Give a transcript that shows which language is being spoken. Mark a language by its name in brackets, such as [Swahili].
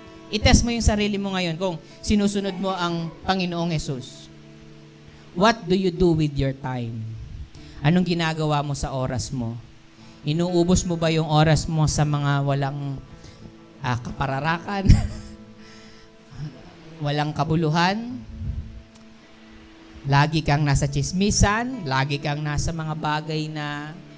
[Filipino] I-test mo yung sarili mo ngayon kung sinusunod mo ang Panginoong Jesus. [English] What do you do with your time? [Filipino] Anong ginagawa mo sa oras mo? Inuubos mo ba yung oras mo sa mga walang kapararakan? Walang kabuluhan? Lagi kang nasa tsismisan? Lagi kang nasa mga bagay na